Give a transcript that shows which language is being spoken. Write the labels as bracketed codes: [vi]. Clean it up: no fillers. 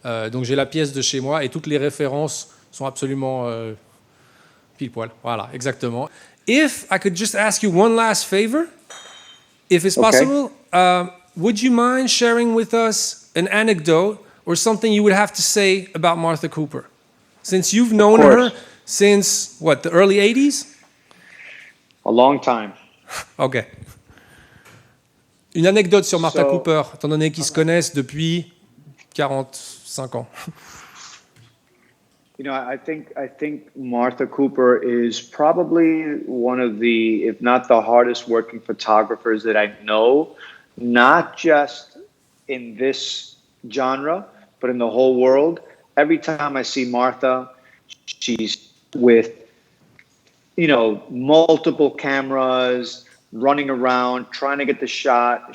[fr] Donc j'ai la pièce de chez moi et toutes les références sont absolument pile poil. Voilà, exactement. [en] If I could just ask you one last favor, if it's possible, would you mind sharing with us an anecdote or something you would have to say about Martha Cooper? Since you've known her since, what, the early 80s? A long time. OK. [fr] Une anecdote sur Martha Cooper, étant donné qu'ils se connaissent depuis 45 ans. [en] You know, I think Martha Cooper is probably one of the, if not the hardest working photographers that I know, not just in this genre, but in the whole world. Every time I see Martha, she's with, you know, multiple cameras, running around, trying to get the shot.